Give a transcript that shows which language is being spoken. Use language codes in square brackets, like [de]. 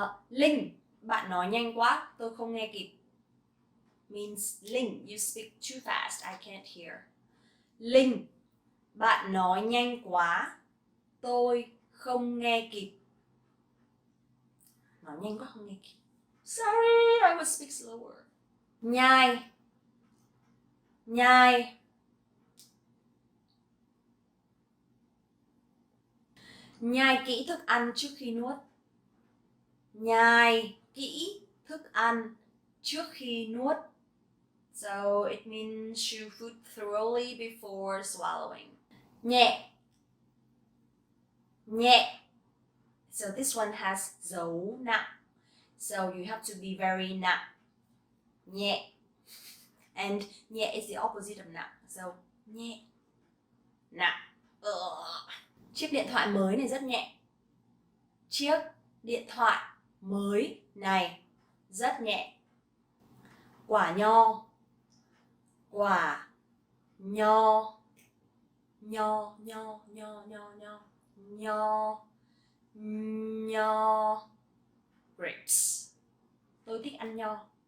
[vi] Linh, bạn nói nhanh quá, tôi không nghe kịp. [en] Means Linh, you speak too fast, I can't hear. [vi] Linh, bạn nói nhanh quá, tôi không nghe kịp. Nói nhanh quá không nghe kịp. [en] Sorry, I will speak slower. [vi] Nhai, nhai. Nhai kỹ thức ăn trước khi nuốt. Nhai kỹ thức ăn trước khi nuốt. [en] So it means chew food thoroughly before swallowing. [vi] Nhẹ, nhẹ. [en] So this one has dấu nặng. So you have to be very nặng. Nhẹ. And nhẹ is the opposite of nặng. [vi] So nhẹ, nặng. Chiếc điện thoại mới này rất nhẹ. Chiếc điện thoại mới này rất nhẹ. Quả nho, quả nho, nho, nho, nho, nho, nho, nho, nho. Grapes. Tôi thích ăn nho.